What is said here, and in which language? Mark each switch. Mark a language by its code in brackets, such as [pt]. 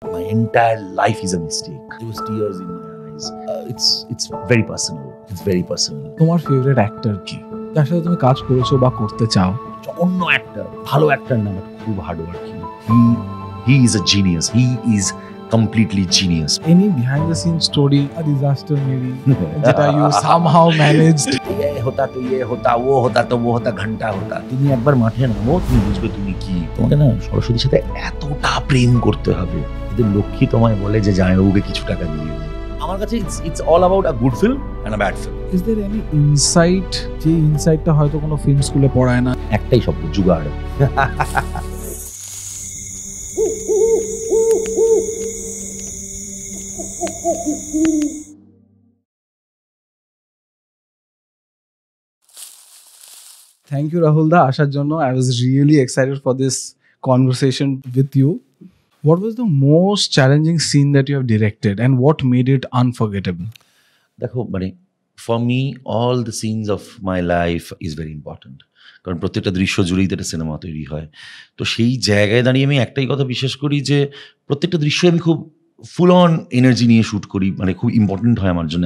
[en] My entire life is a mistake. There was tears in my eyes. It's very personal. It's very personal. [bn] তোমার favourite actor কি, যার সাথে তুমি কাজ করেছো বা করতে চাও? অন্য অ্যাক্টর, ভালো অ্যাক্টর না, [en] But খুব hard working. He is a genius. He is completely genius. Any behind the scenes story, a disaster maybe, [bn] যেটা [en] you somehow managed? [hi] ये होता तो ये होता, वो होता तो वो होता, [bn] ঘন্টা [hi] होता. [bn] তুমি একবার মাঠে নামো, তুমি বুঝবে তুমি কি. তোমাকে না সরস্বতীর সাথে এতটা প্রেম করতে হবে, এদের লক্ষ্মী তোমায় বলে যে জামাইবাবুকে কিছু টাকা দিয়ে দিই. আমার কাছে [en] it's all about a good film and a bad film. Is there any insight, [bn] যে ইনসাইটটা হয়তো কোনো ফিল্ম স্কুলে পড়ায় না? একটাই শব্দ, জুগাড়. [en] Thank you, Rahul da, [bn] আসার জন্য. [en] I was really excited for this conversation with you. What was the most challenging scene that you have directed and what made it unforgettable? [bn] দেখো মানে [en] for me all the scenes of my life is very important, [bn] কারণ প্রত্যেকটা দৃশ্য জুড়েই তো একটা cinema তৈরি হয়. তো সেই জায়গায় দাঁড়িয়ে আমি একটাই কথা বিশ্বাস করি যে প্রত্যেকটা দৃশ্য আমি খুব ফুল অন এনার্জি নিয়ে শ্যুট করি, মানে খুব ইম্পর্টেন্ট হয় আমার জন্য.